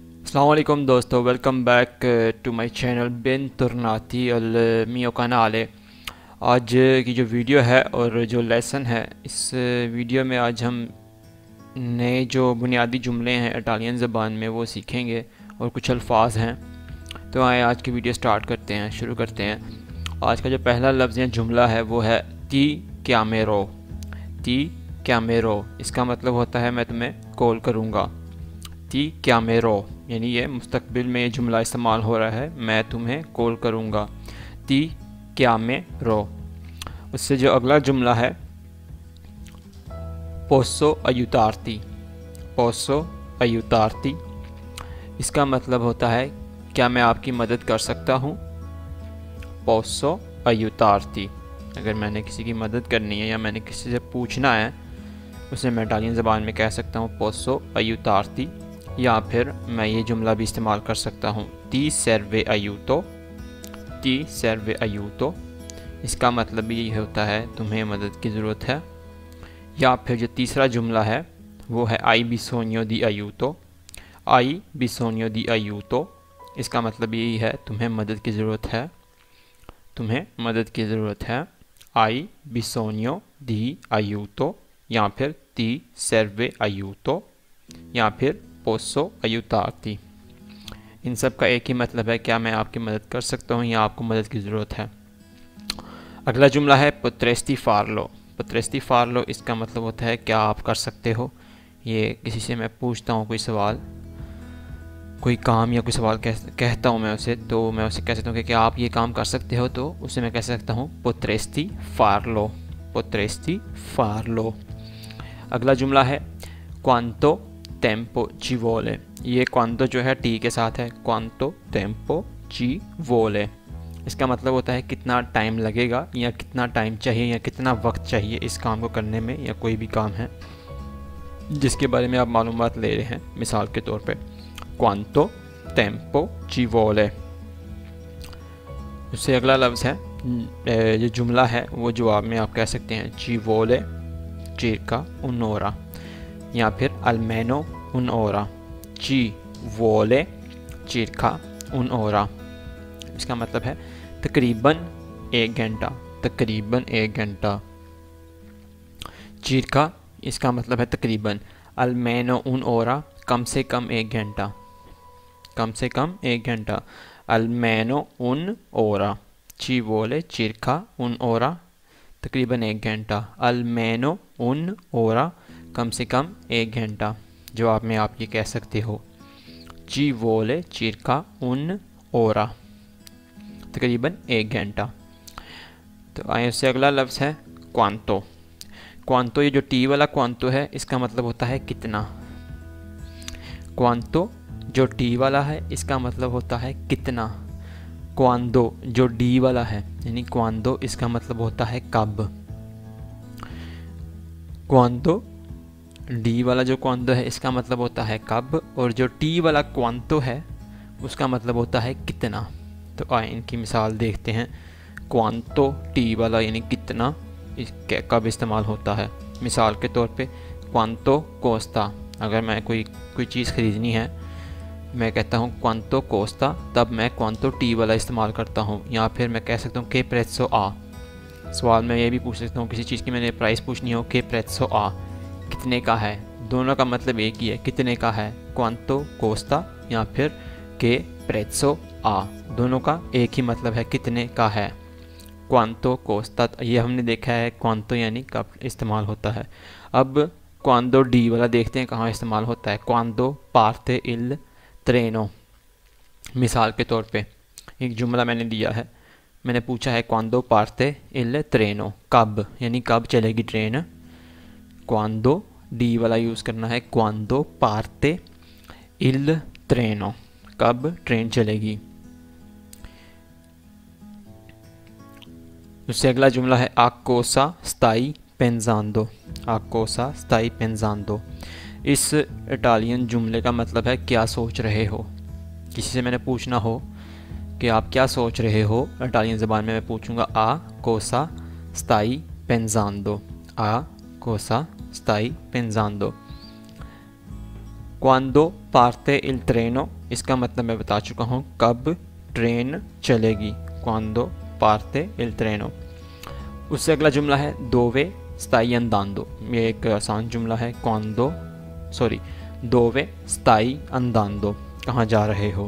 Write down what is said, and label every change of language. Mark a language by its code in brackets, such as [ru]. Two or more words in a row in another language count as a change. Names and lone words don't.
[ur] السلام علیکم دوستو, [en] welcome back to my channel [it] Bentornati al mio canale। [ur] آج کی جو ویڈیو ہے اور جو لیسن ہے، اس ویڈیو میں آج ہم نئے جو بنیادی جملے ہیں اٹالین زبان میں وہ سیکھیں گے اور کچھ الفاظ ہیں. تو آئیں آج کی ویڈیو سٹارٹ کرتے ہیں، شروع کرتے ہیں, शुरू करते हैं। آج کا جو پہلا لفظ یا جملہ ہے وہ ہے [it] ti chiamerò. ti chiamerò [ur] اس کا مطلب ہوتا ہے میں تمہیں کال کروں گا. [it] ti chiamerò [ur] یعنی یہ مستقبل میں یہ جملہ استعمال ہو رہا ہے، میں تمہیں کال کروں گا. [it] ti chiamerò. [ur] اس سے جو اگلا جملہ ہے [it] posso aiutarti। posso aiutarti [ur] اس کا مطلب ہوتا ہے کیا میں آپ کی مدد کر سکتا ہوں. [it] posso aiutarti [ur] اگر میں نے کسی کی مدد کرنی ہے یا میں نے کسی سے پوچھنا ہے، اسے میں اٹالین زبان میں کہہ سکتا ہوں [it] posso aiutarti। [ur] یا پھر میں یہ جملہ بھی استعمال کر سکتا ہوں [it] ti serve aiuto. ti serve aiuto [ur] اس کا مطلب بھی یہ ہوتا ہے تمہیں مدد کی ضرورت ہے. یا پھر جو تیسرا جملہ ہے وہ ہے [it] hai bisogno di aiuto। hai bisogno di aiuto [ur] اس کا مطلب یہی ہے تمہیں مدد کی ضرورت ہے، تمہیں مدد کی ضرورت ہے. [it] hai bisogno di aiuto [ur] یا پھر [it] ti serve aiuto [ur] یا پھر [it] posso aiutarti। [ur] ان سب کا ایک ہی مطلب ہے کیا میں آپ کی مدد کر سکتا ہوں یا آپ کو مدد کی ضرورت ہے. اگلا جملہ ہے [it] potresti farlo। potresti farlo [ur] اس کا مطلب ہوتا ہے کیا آپ کر سکتے ہو. یہ کسی سے میں پوچھتا ہوں کوئی سوال، کوئی کام یا کوئی سوال کہتا ہوں میں اسے، تو میں اسے کہہ سکتا ہوں کہ کیا آپ یہ کام کر سکتے ہو، تو اسے میں کہہ سکتا ہوں [it] potresti farlo। potresti farlo। [ur] اگلا جملہ ہے [it] quanto tempo ci vuole। [ur] یہ quanto جو ہے ٹی کے ساتھ ہے, [it] quanto tempo ci vuole [ur] اس کا مطلب ہوتا ہے کتنا ٹائم لگے گا یا کتنا ٹائم چاہیے یا کتنا وقت چاہیے اس کام کو کرنے میں، یا کوئی بھی کام ہے جس کے بارے میں آپ معلومات لے رہے ہیں. مثال کے طور پہ [it] quanto tempo ci vuole। [ur] اس سے اگلا لفظ ہے جو جملہ ہے وہ جواب میں آپ کہہ سکتے ہیں [it] ci vuole circa un'ora [ur] یا پھر [it] almeno un'ora। ci vuole circa un'ora [ur] اس کا مطلب ہے تقریباً ایک گھنٹا، تقریباً ایک گھنٹا. circa اس کا مطلب ہے تقریباً, [it] almeno un'ora [ur] کم سے کم ایک گھنٹا، کم سے کم ایک گھنٹا. [it] almeno un'ora ci vuole circa un'ora [ur] تقریباً ایک گھنٹا. [it] almeno un'ora [ur] کم سے کم ایک گھنٹا. جواب میں آپ یہ کہہ سکتے ہو [it] ci vuole circa un'ora [ur] تقریباً ایک گھنٹا. تو آئیے اس سے اگلا لفظ ہے quanto. quanto یہ جو ٹی والا quanto ہے اس کا مطلب ہوتا ہے کتنا. quanto جو ٹی والا ہے اس کا مطلب ہوتا ہے کتنا. quando جو ڈی والا ہے یعنی quando اس کا مطلب ہوتا ہے کب. quando ڈی والا جو quando ہے اس کا مطلب ہوتا ہے کب، اور جو ٹی والا quanto ہے اس کا مطلب ہوتا ہے کتنا. تو آئیں ان کی مثال دیکھتے ہیں. quanto ٹی والا یعنی کتنا کب استعمال ہوتا ہے. مثال کے طور پہ [it] quanto costa [ur] اگر میں کوئی چیز خریدنی ہے، میں کہتا ہوں [it] quanto costa, [ur] تب میں quanto ٹی والا استعمال کرتا ہوں. یا پھر میں کہہ سکتا ہوں [it] che prezzo ha। [ur] سوال میں یہ بھی پوچھ سکتا ہوں کسی چیز کی میں نے پرائس پوچھنی ہو, [it] che prezzo ha [ur] کتنے کا ہے. دونوں کا مطلب ایک ہی ہے، کتنے کا ہے, [it] quanto costa [ur] یا پھر [it] che prezzo ha, [ur] دونوں کا ایک ہی مطلب ہے، کتنے کا ہے. [it] quanto costa [ur] یہ ہم نے دیکھا ہے quanto یعنی کب استعمال ہوتا ہے. اب quando ڈی والا دیکھتے ہیں کہاں استعمال ہوتا ہے. [it] quando parte il treno। [ur] مثال کے طور پہ ایک جملہ میں نے دیا ہے، میں نے پوچھا ہے [it] quando parte il treno [ur] کب یعنی کب چلے گی ٹرین. quando ڈی والا یوز کرنا ہے, [it] quando parte il treno [ur] کب ٹرین چلے گی. اس سے اگلا جملہ ہے [it] a cosa stai pensando। a cosa stai pensando [ur] اس اٹالین جملے کا مطلب ہے کیا سوچ رہے ہو. کسی سے میں نے پوچھنا ہو کہ آپ کیا سوچ رہے ہو، اٹالین زبان میں میں پوچھوں گا [it] a cosa stai pensando। a cosa stai pensando quando parte il treno, [ur] اس کا مطلب میں بتا چکا ہوں، کب ٹرین چلے گی. [it] quando parte il treno. [ur] اس سے اگلا جملہ ہے [it] dove stai andando. [ur] یہ ایک آسان جملہ ہے. [it] dove stai andando, [ur] کہاں جا رہے ہو.